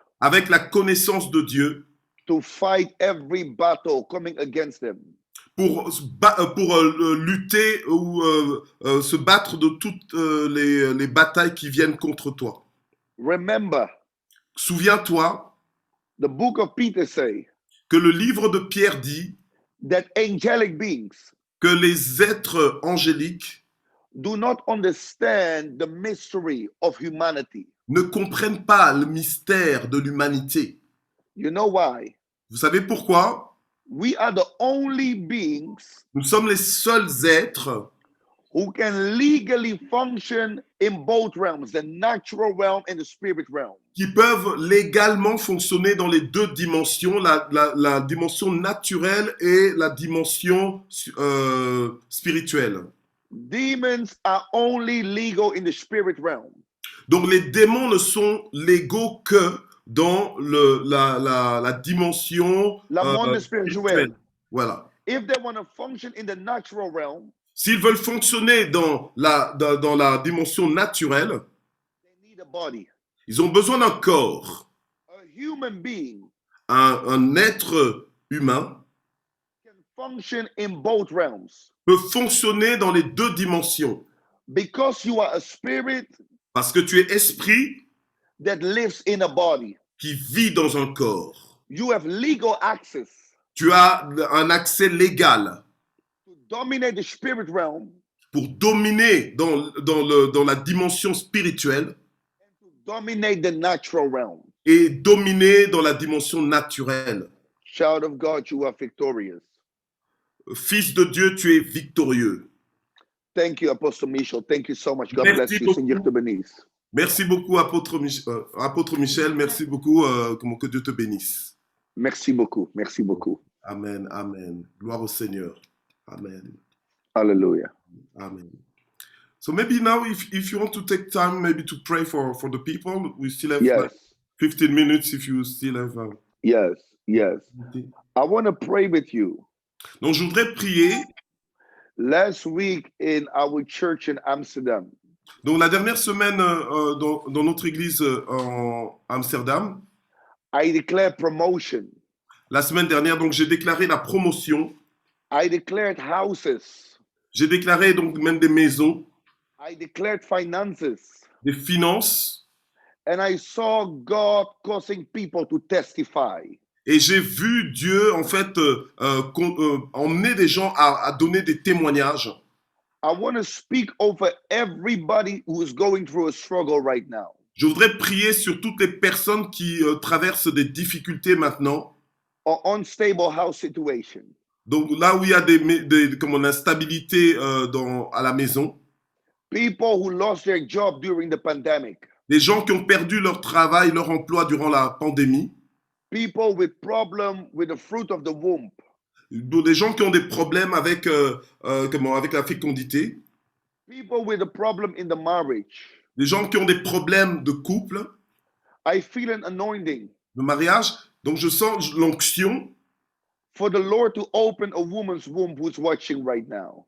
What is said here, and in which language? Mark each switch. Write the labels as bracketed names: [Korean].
[French] avec la connaissance de Dieu [English] to fight every battle coming against them. [French] pour lutter ou se battre de toutes les batailles qui viennent contre toi. [English] Remember, [French] Souviens-toi [English] the book of Peter say [French] que le livre de Pierre dit [English] that angelic beings [French] que les êtres angéliques [English] do not understand the mystery of humanity. [French] ne comprennent pas le mystère de l'humanité. [English] You know why? [French] Vous savez pourquoi? [English] We are the only beings [French] Nous sommes les seuls êtres [English] who can legally function in both realms, the natural realm and the spirit realm. [French] qui peuvent légalement fonctionner dans les deux dimensions, la dimension naturelle et la dimension spirituelle. [English] Demons are only legal in the spirit realm. [French] Donc les démons ne sont légaux que dans la dimension La monde spirituel. Voilà. [English] If they want to function in the natural realm, [French] S'ils veulent fonctionner dans la dimension naturelle, [English] they need a body. [French] ils ont besoin d'un corps. [English] A human being [French] Un être humain [English] can function in both realms [French] peut fonctionner dans les deux dimensions. [English] because you are a spirit [French] Parce que tu es esprit [English] that lives in a body. [French] qui vit dans un corps. [English] You have legal access [French] Tu as un accès légal [English] to dominate the spirit realm [French] pour dominer dans la dimension spirituelle [English] and to dominate the natural realm. [French] et dominer dans la dimension naturelle. [English] Child of God, you are victorious. [French] Fils de Dieu, tu es victorieux. [English] Thank you, Apostle Michel. Thank you so much. God [French] Merci [English] bless you, [French] beaucoup. Seigneur te bénisse. Merci beaucoup, Apôtre Michel. Merci beaucoup. Que Dieu te bénisse. Merci beaucoup. Merci beaucoup. Amen. Amen. Gloire au Seigneur. Amen. Hallelujah. Amen. [English] So maybe now, if you want to take time, maybe to pray for the people, we still have like Yes. 15 minutes if you still have. Yes. Yes. I want to pray with you. [French] Donc, je voudrais prier. [English] Last week in our church in Amsterdam, [French] Donc, la dernière semaine, dans notre église en Amsterdam, [English] I declare promotion. [French] la semaine dernière, donc j'ai déclaré la promotion. [English] I declared houses. [French] J'ai déclaré donc même des maisons, [English] I declared finances. [French] des finances. [English] And I saw God causing people to testify. [French] Et j'ai vu Dieu, en fait, emmener des gens à donner des témoignages. [English] I want to speak over everybody who is going through a struggle right now. [French] Je voudrais prier sur toutes les personnes qui traversent des difficultés maintenant. [English] Or unstable house situation. [French] Donc là où il y a comme l'instabilité à la maison. [English] People who lost their job during the pandemic. [French] Les gens qui ont perdu leur travail, leur emploi durant la pandémie. [English] People with problem with the fruit of the womb. [French] Des gens qui ont des problèmes avec, avec la fécondité. [English] People with a problem in the marriage. [French] Des gens qui ont des problèmes de couple. [English] I feel an anointing. [French] De mariage. Donc je sens l'onction. [English] For the Lord to open a woman's womb who's watching right now.